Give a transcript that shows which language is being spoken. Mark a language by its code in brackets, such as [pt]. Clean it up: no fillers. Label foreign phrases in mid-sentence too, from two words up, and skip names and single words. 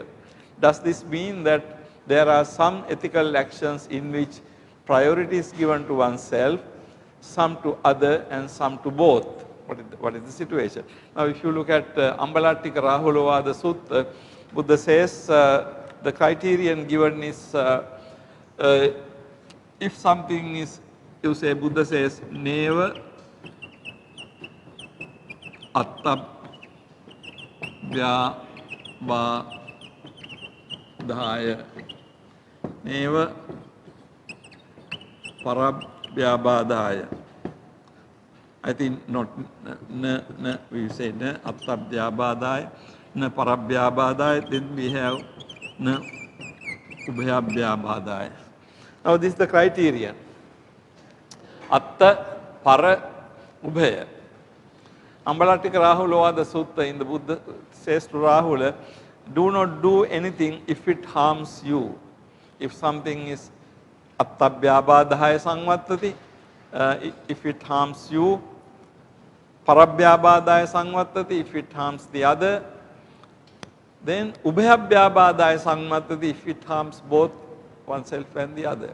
[en] Does this mean that there are some ethical actions in which priority is given to oneself, some to other and some to both? What is the situation? Now if you look at Ambalattika Rahulavada Sutta, Buddha says the criterion given is if something is, you say, Buddha says, [pi] neva attabhyabadhaya, neva parabhyabadhaya. [en] I think not, we say [pi] na attabhyabadhaya, na parabhyabadhaya, [en] then we have [pi] na ubhyabhyabadhaya. [en] Now this is the criterion. [pi] Atta, para, ubhaya. [en] Ambalattika Rahulavada Sutta in the Buddha says to Rahula, do not do anything if it harms you. If something is [pi] attabhyabadhaya samvattati, [en] if it harms you, [pi] parabhyabadhaya samvattati, [en] if it harms the other, then [pi] ubhayabhyabadaya sammatati [en] if it harms both oneself and the other.